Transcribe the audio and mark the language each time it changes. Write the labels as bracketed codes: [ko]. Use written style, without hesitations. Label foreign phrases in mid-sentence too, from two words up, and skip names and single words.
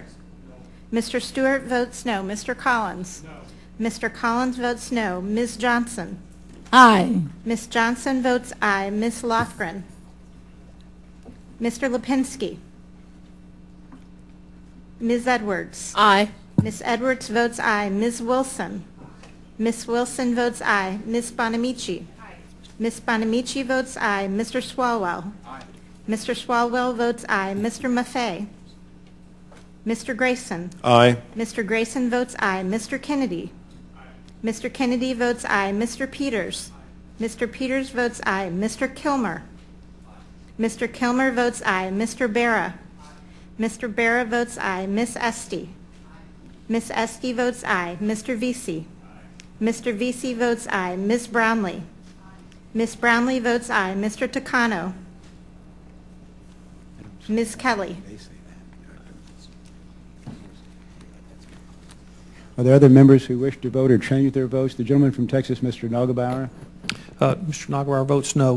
[en] No. Mr. Stewart votes no. Mr. Collins? No. Mr. Collins votes no. Ms. Johnson? Aye. Ms. Johnson votes aye. Ms. Lofgren? Mr. Lipinski? Ms. Edwards? Aye. Ms. Edwards votes aye. Ms. Wilson? Ms. Wilson votes aye. Ms. Bonamici? Aye. Ms. Bonamici votes aye. Mr. Swalwell? Aye. Mr. Swalwell votes aye. Mr. Maffei? Mr. Grayson? Aye. Mr. Grayson votes aye. Mr. Kennedy? Aye. Mr. Kennedy votes aye. Mr. Peters? Aye. Mr. Peters votes aye. Mr. Kilmer? Aye. Mr. Kilmer votes aye. Mr. Barra? Aye. Mr. Barra votes aye. Miss Esty? Aye. Miss Esty votes aye. Mr. Vesey? Aye. Mr. Vesey votes aye. Miss Brownlee? Aye. Miss Brownlee votes aye. Mr. Takano? Ms. Kelly? Are there other members who wish to vote or change their votes? The gentleman from Texas, Mr. Nagelbauer. Mr. Nagelbauer votes no.